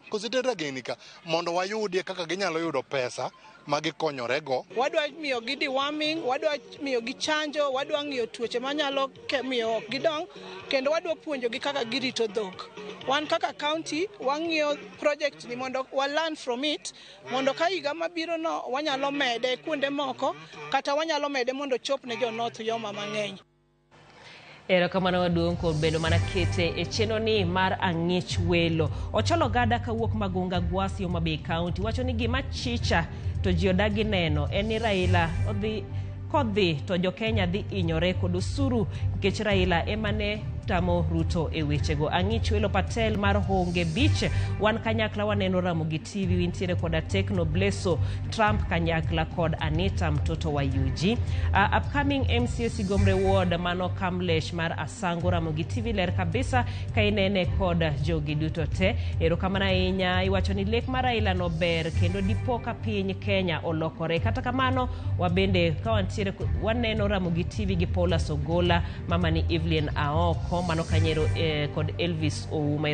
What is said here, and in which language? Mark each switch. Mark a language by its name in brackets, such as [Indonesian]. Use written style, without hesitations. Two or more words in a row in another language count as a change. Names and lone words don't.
[Luo (Kenya and Tanzania)] Kosetero ragengni ka mondo wayudie kaka ginyalo yudo pesa magikonyorego. Wadwa miyo gi deworming, wadwa miyo gi chanjo, wadwa ng'iyo tuoche manyalo miyo ok gidong, kendo wadwa puonjo gi kaka girito dhok. Wan kaka county wang'iyo project ni mondo wa [English] learn from it, [Luo (Kenya and Tanzania)] mondo ka higa mabiro no wanyalo mede kuonde moko kata wanyalo mede mondo chop ne jo North Yoma mang'eny. Erokamano maduong' kod bedo mana kete e chenro ni mar ang'ich welo. Ocholo gada kawuok Magunga Gwasi Homabay County wacho ni gima chicha to ji odagi neno en ni Raila kodhi to jo Kenya dhi inyore kod osuru nikech Raila emane tamo Ruto e wechego. Ang'ich welo Patel mar Honge Beach wan kanyakla waneno Ramogi TV wintiere koda Tekno Bleso Trump kanyakla kod Anita mtoto wa UG. Upcoming MCA Sigomre Ward mano Kamlesh mar Asango Ramogi TV ler kabisa kainene kod jogi duto te. Erokamano ahinya iwacho ni lek mar Raila no ber kendo dipo ka piny Kenya olokore. Kata kamano wabende kawantiere waneno Ramogi TV gi Paula Sogola, mama ni Evelyn Aoko mano kanyero kod Elvis Ouma.